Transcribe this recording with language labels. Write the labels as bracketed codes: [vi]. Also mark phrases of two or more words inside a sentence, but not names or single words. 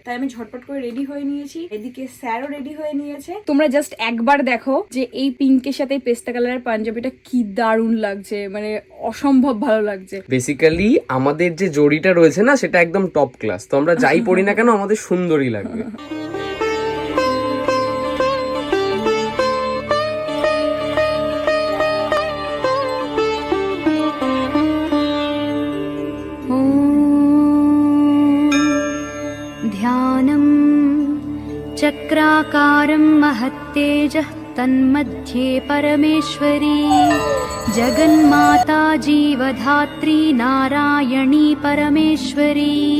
[bn] তাই আমি ঝটপট করে রেডি হয়ে নিয়েছি। এদিকে স্যারও রেডি হয়ে নিয়েছে। তোমরা জাস্ট একবার দেখো যে এই পিঙ্কের সাথে পেস্তা কালারের পাঞ্জাবিটা কি দারুণ লাগছে, মানে অসম্ভব ভালো লাগছে। বেসিক্যালি আমাদের যে জড়িটা রয়েছে না সেটা একদম [en] top class, [bn] তো আমরা যাই পড়ি না কেন আমাদের সুন্দরই লাগবে। [sa] ध्यानं चक्राकारं महत्तेजः तन्मध्ये परमेश्वरी जगन्माता जीवधात्री नारायणी परमेश्वरी